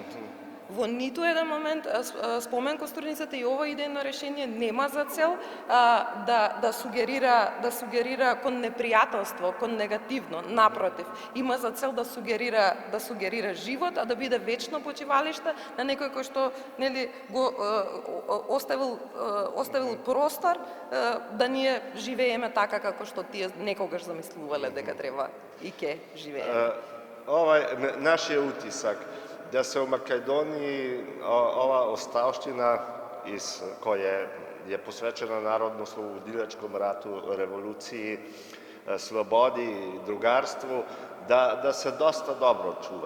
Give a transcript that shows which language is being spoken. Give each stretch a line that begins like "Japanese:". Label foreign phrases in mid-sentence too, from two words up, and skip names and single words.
Macedonian: Во ниту еден момент Спомен Костурницата и ова идејно решение нема за цел да сугерира кон непријателство, кон негативно, напротив, има за цел да сугерира живот, а да биде вечно почивалиште на некој кој што нели го оставил простор да ние живееме така како што тие некогаш замислувале дека треба и ке живееме.
Serbian: Naš je utisak da se u Makedoniji ova ostavština koja je posvećena narodno-slobodilačkom ratu, revoluciji, slobodi i drugarstvu, da se dosta dobro čuva.